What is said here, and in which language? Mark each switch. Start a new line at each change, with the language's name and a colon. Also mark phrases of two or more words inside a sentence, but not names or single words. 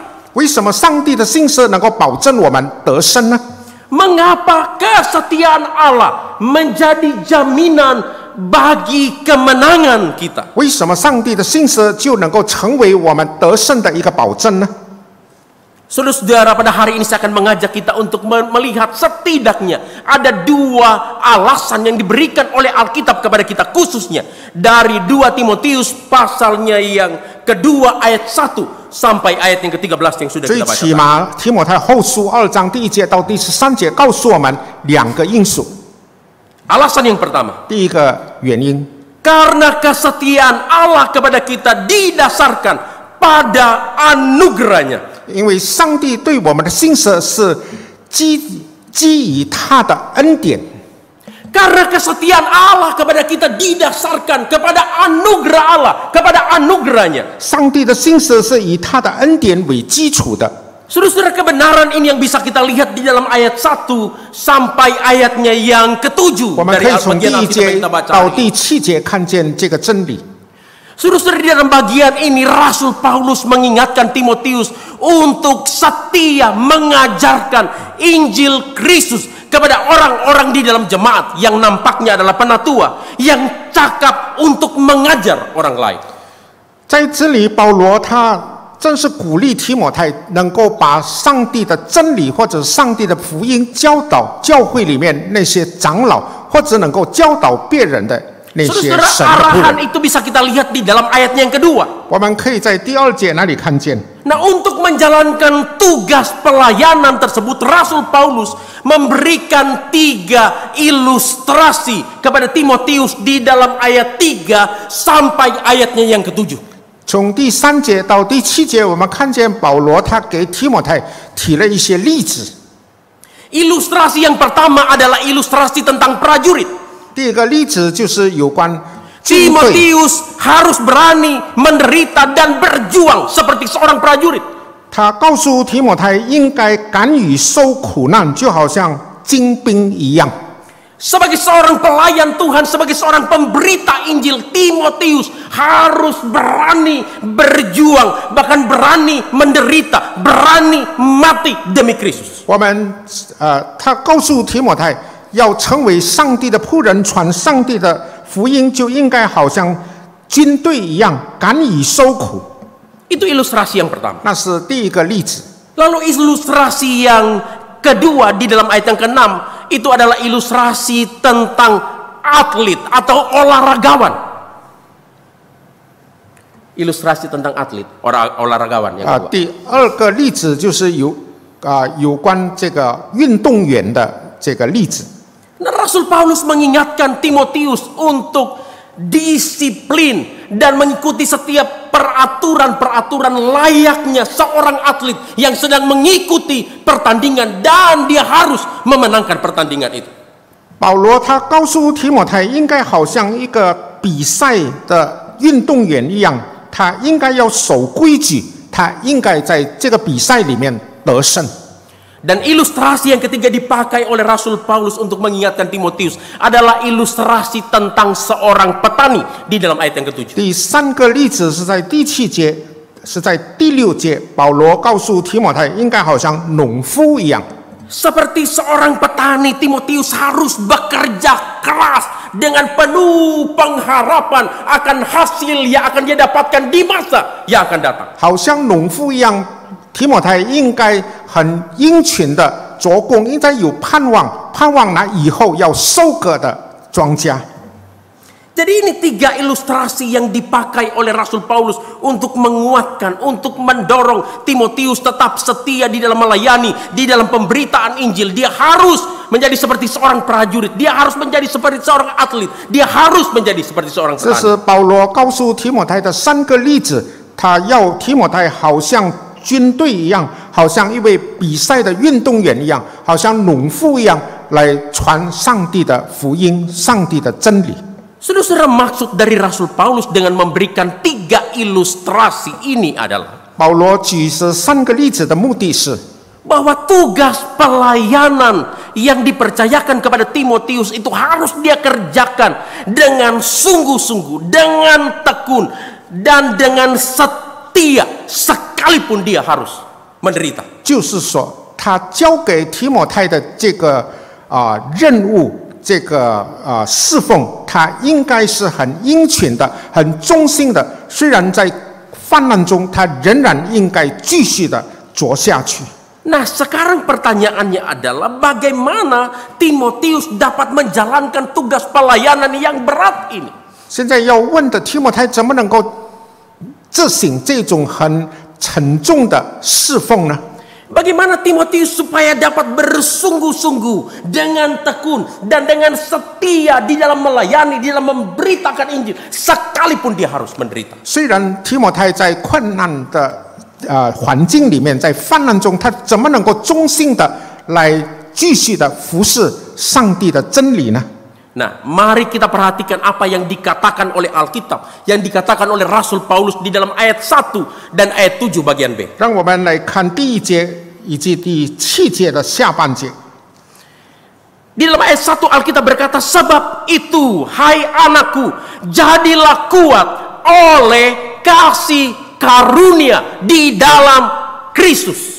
Chinese: 为什么上帝的心实能够保证我们得胜呢？
Indonesian: Mengapa kesetiaan Allah menjadi jaminan bagi kemenangan kita?
Chinese: 为什么上帝的心实就能够成为我们得胜的一个保证呢？
Indonesian: Saudara-saudara, pada hari ini saya akan mengajak kita untuk melihat setidaknya ada dua alasan yang diberikan oleh Alkitab kepada kita, khususnya dari 2 Timotius pasalnya yang kedua ayat 1 sampai ayat yang ke-13 yang sudah
Chinese: 最
Indonesian: kita
Chinese: 起
Indonesian: baca.
Chinese: 码提摩太后书2章第1节到第13节告诉我们2个因素。
Indonesian: Alasan yang pertama,
Chinese: 第一个原因，
Indonesian: karena kesetiaan Allah kepada kita didasarkan pada anugerahnya.
Chinese: 因为上帝对我们的心实是基于他的恩典。
Indonesian: Karena kesetiaan Allah kepada kita didasarkan kepada anugerah Allah, kepada anugerahnya.
Chinese: 上帝的心实是以他的恩典为基础的。
Indonesian: Saudara-saudara, kebenaran ini yang bisa kita lihat di dalam ayat 1 sampai ayatnya yang ke-7
Chinese: 我们
Indonesian: dari
Chinese: 可以从第
Indonesian: bagian 1 Alkitab
Chinese: 节
Indonesian: yang kita baca
Chinese: 到
Indonesian: hari
Chinese: 第
Indonesian: ini.
Chinese: 7节看见这个真理。
Indonesian: Saudara-saudara, di dalam bagian ini Rasul Paulus mengingatkan Timotius untuk setia mengajarkan Injil Kristus kepada orang-orang di dalam jemaat yang nampaknya adalah penatua yang cakap untuk mengajar orang lain.
Chinese: 在这里，保罗他正是鼓励提摩太能够把上帝的真理或者上帝的福音教导教会里面那些长老，或者能够教导别人的那些
Indonesian: Saudara-saudara,
Chinese: 神的仆
Indonesian: arahan
Chinese: 人。
Indonesian: itu bisa kita lihat di dalam ayatnya yang kedua.
Chinese: 我们可以在第2节那里看见。
Indonesian: Nah, untuk menjalankan tugas pelayanan tersebut, Rasul Paulus memberikan 3 ilustrasi kepada Timotius di dalam ayat 3 sampai ayatnya yang ke-7.
Chinese: 从第3节到第7节，我们看见保罗他给提摩太提了一些例子。
Indonesian: Ilustrasi yang pertama adalah ilustrasi tentang prajurit.
Chinese: 第一个例子就是有关军队，
Indonesian: Timotius harus berani menderita dan berjuang seperti seorang prajurit.
Chinese: 他告诉提摩太应该敢于受苦难，就好像精兵一样。
Indonesian: Sebagai seorang pelayan Tuhan, sebagai seorang pemberita Injil, Timotius harus berani berjuang, bahkan berani menderita, berani mati demi Kristus.
Chinese: 他告诉提摩太，要成为上帝的仆人，传上帝的福音，就应该好像军队一样，敢于受苦。
Indonesian: Itu ilustrasi yang pertama.
Chinese: 那是第一个例子。
Indonesian: Lalu ilustrasi yang kedua di dalam ayat yang ke-6 itu adalah ilustrasi tentang atlet atau olahragawan. Ilustrasi tentang atlet, olahragawan yang kedua.
Chinese: 第二个例子就是有关这个运动员的这个例子。
Indonesian: Nah, Rasul Paulus mengingatkan Timotius untuk disiplin dan mengikuti setiap peraturan-peraturan layaknya seorang atlet yang sedang mengikuti pertandingan dan dia harus memenangkan pertandingan itu.
Chinese: 保罗他告诉提摩太，应该好像一个比赛的运动员一样，他应该要守规矩，他应该在这个比赛里面得胜。
Indonesian: Dan ilustrasi yang ketiga dipakai oleh Rasul Paulus untuk mengingatkan Timotius adalah ilustrasi tentang seorang petani di dalam ayat yang ke-7.
Chinese: 第3个例子是在第7节，是在第6节，保罗告诉提摩太，应该好像农夫一样。
Indonesian: Seperti seorang petani, Timotius harus bekerja keras dengan penuh pengharapan akan hasil yang akan dia dapatkan di masa yang akan datang.
Chinese: 好像农夫一样，提摩太应该很殷勤的做工，应该有盼望，盼望那以后要收割的庄稼。
Indonesian: Jadi ini 3 ilustrasi yang dipakai oleh Rasul Paulus untuk menguatkan, untuk mendorong Timotius tetap setia di dalam melayani, di dalam pemberitaan Injil. Dia harus menjadi seperti seorang prajurit, dia harus menjadi seperti seorang atlet, dia harus menjadi seperti seorang
Chinese: 这
Indonesian: petani.
Chinese: 是保罗告诉提摩太的3个例子，他要提摩太好像军队一样，好像一位比赛的运动员一样，好像农夫一样来传上帝的福音、上帝的真理。
Indonesian: Saudara-saudara, maksud dari Rasul Paulus dengan memberikan 3 ilustrasi ini adalah
Chinese: 保罗举这3个例子的目的是，
Indonesian: bahwa tugas pelayanan yang dipercayakan kepada Timotius itu harus dia kerjakan dengan sungguh-sungguh, dengan tekun, dan dengan setia, sekalipun dia harus menderita.
Chinese: 就是说，他交给提摩太的这个任务。这个侍奉，他应该是很殷勤的、很忠心的。虽然在患难中，他仍然应该继续的做下去。
Indonesian: Nah, sekarang pertanyaannya adalah bagaimana Timotius dapat menjalankan tugas pelayanan yang berat ini?
Chinese: 现在要问的提摩太怎么能够执行这种很沉重的侍奉呢？
Indonesian: Bagaimana Timotius supaya dapat bersungguh-sungguh dengan tekun dan dengan setia di dalam melayani, di dalam memberitakan Injil, sekalipun dia harus menderita.
Chinese: 虽然提摩太在困难的环境里面，在患难中，他怎么能够忠心的来继续的服侍上帝的真理呢？
Indonesian: Nah, mari kita perhatikan apa yang dikatakan oleh Alkitab, yang dikatakan oleh Rasul Paulus di dalam ayat 1 dan ayat 7 bagian B.
Chinese: 让我们来看第1节以及第7节的下半节。
Indonesian: Di dalam ayat 1 Alkitab berkata, sebab itu, hai anakku, jadilah kuat oleh kasih karunia di dalam Kristus.